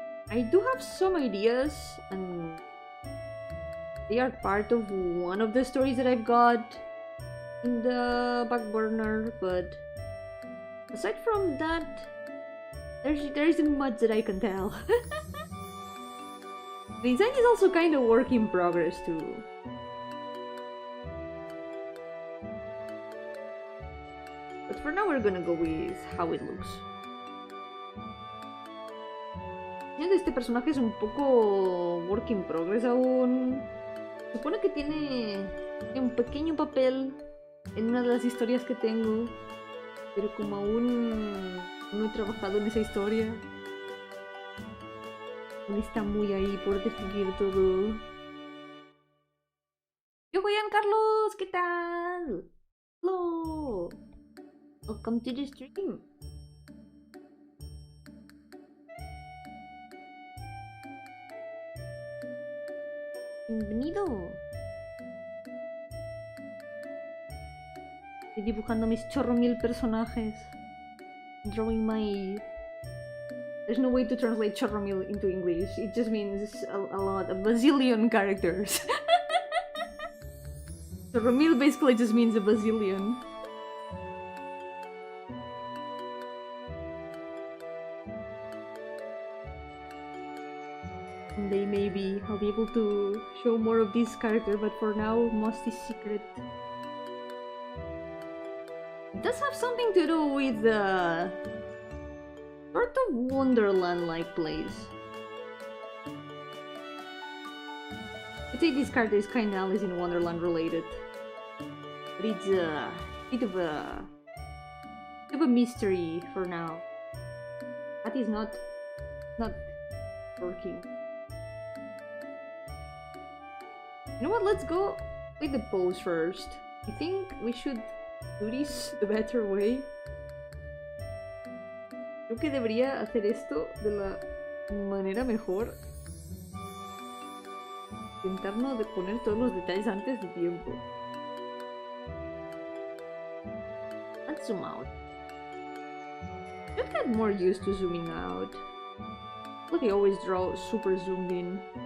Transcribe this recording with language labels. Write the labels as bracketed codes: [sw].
[en] I do have some ideas, and they are part of one of the stories that I've got in the back burner, but aside from that, there isn't much that I can tell. The design is also kind of work in progress too. But for now we're gonna go with how it looks. [es] Este personaje es un poco [en] work in progress [es] aún. Supone que tiene un pequeño papel en una de las historias que tengo, pero como aún no he trabajado en esa historia, aún está muy ahí por definir todo. ¡Yo, Carlos! ¿Qué tal? ¡Hello! [en] Welcome to the stream. [es] Bienvenido. Estoy dibujando mis chorro mil personajes. [en] Drawing my... There's no way to translate chorro mil into English. It just means a lot, a bazillion characters. Chorro mil basically just means a bazillion. Someday maybe I'll be able to show more of this character, but for now most is secret. It does have something to do with the sort of Wonderland-like place. I'd say this character is kinda Alice in Wonderland related, but it's a bit of a mystery for now. That is not working. You know what, let's go with the pose first. I think we should do this the better way. [es] Creo que debería hacer esto de la manera mejor. Intentarnos de poner todos los detalles antes de tiempo. [en] Let's zoom out. Should get more used to zooming out. Look, I always draw super zoomed in.